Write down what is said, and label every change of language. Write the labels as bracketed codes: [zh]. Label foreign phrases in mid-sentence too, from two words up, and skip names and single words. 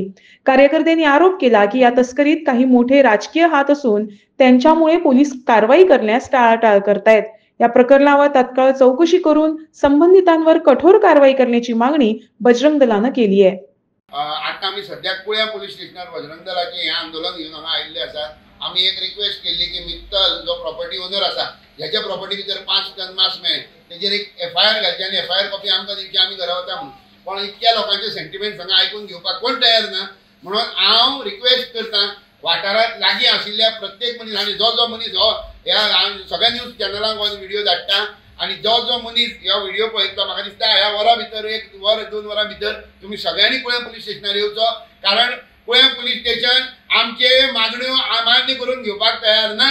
[mr] कार्यकर्त्यांनी आरोप केला की या तस्करीत काही मोठे राजकीय हात असून त्यांच्यामुळे पोलीस कारवाई करण्यास टाळाटाळ करतायत। या प्रकरणावर तात्काळ चौकशी करून संबंधितांवर कठोर कारवाई करण्याची मागणी बजरंग दलानं केली आहे। [kok] आता आम्ही सध्या कुळ्या पोलीस स्टेशनार बजरंग दलाचे हे आंदोलन घेऊन हांगा आयिल्ले आसा। आम्ही एक रिक्वेस्ट केली की मित्तल जो [en] property owner [kok] आसा ह्याच्या प्रॉपर्टी भितर 5 टन मांस मेळ्ळे तेजेर एक एफआयआर घालची आनी [en] FIR copy [kok] आमकां दिवची, आमी घरा वता म्हणून। पण इतक्या लोकांचे सेंटिमेंट हांगा आयकून घेवपाक कोण तयार ना, म्हणून हांव रिक्वेस्ट करता वाठारांत लागीं आशिल्ल्या प्रत्येक मनीस आनी जो मनीस हो ह्या सगळ्या न्यूज चॅनलांक हो व्हिडिओ धाडटा आणि जो मनीस ह्या व्हिडिओ पळयता म्हाका दिसता ह्या वरा भितर 1 वर 2 वरां भितर तुमी सगळ्यांनी कुळ्या पोलीस स्टेशनार येवचो, कारण कुळ्या पोलीस स्टेशन आमचे मागण्यो मान्य करून घेवपाक तयार ना।